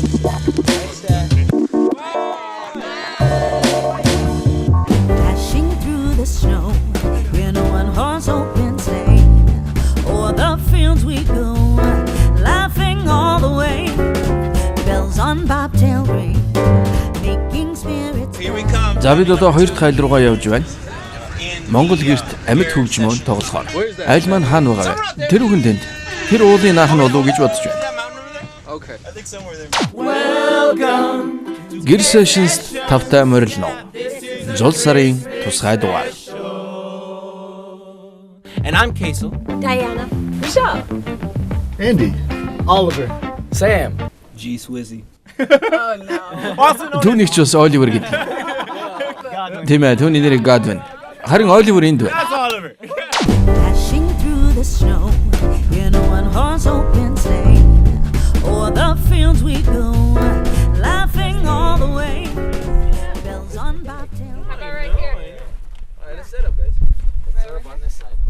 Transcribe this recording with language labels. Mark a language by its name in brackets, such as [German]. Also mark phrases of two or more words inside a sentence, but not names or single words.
[English] Dashing through the snow in a one-horse open sleigh. O'er the fields we go, laughing all the way. Bells on bobtail ring, making spirits. Here we come. [Mongolian] за бид одоо хоёр дахь айл руугаа явж байна. Монгол гэрт амьд хөгжмөөн тоглохоор. Айл маань хаана байгаа вэ? Тэр үхэн тэнд. Тэр уулын наах нь болов гэж бодож байна. [English] Okay. I think somewhere there. Гэр sessions [Mongolian] тавтай морилно. Зул сарын тусгай дугаар. [English] And I'm Kaisel. Diana. Michelle. Andy. Oliver. Sam. G Swizzy. [Mongolian] Түүнийг ч бас Оливер гэдэг. Тийм ээ, түүний нэр Godwin. Харин Оливер энд байна. [English] That's Oliver. Dashing through the snow in a one-horse open sleigh. O'er the fields we go, laughing all the way. Bells on bobtail. Right here. Alright, let's set up, guys. Let's set up on this side.